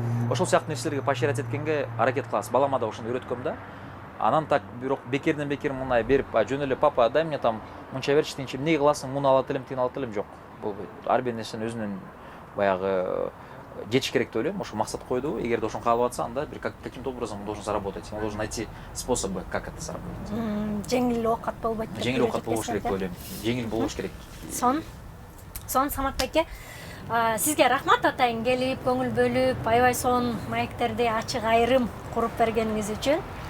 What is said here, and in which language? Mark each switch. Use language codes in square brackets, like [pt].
[ky] Ошол сыяктуу нерселерге поощрять эткенге аракет кылабыз. Балама да ошону үйрөткөм да. Анан так бирок бекерден бекер мындай берип, жөн эле папа дай мне там мынча берчи, тинчи эмне кыласың, муну алат элем, тигини алат элем, жок. Болбойт. Ар бир нерсени өзүнүн баягы жетиш керек деп ойлойм. Ошо максат койду. [ru] Эгерде ошону каалап атса, анда бир каким-то образом он должен заработать. Он должен найти способы, как это заработать. [ky] Жеңил оокат болбойт. Жеңил оокат болуш керек деп ойлойм. Жеңил болуш керек. Сон Самат байке, сизге рахмат атайын келип, көңүл бөлүп, аябай сонун маектерди ачык айрым куруп бергениңиз үчүн.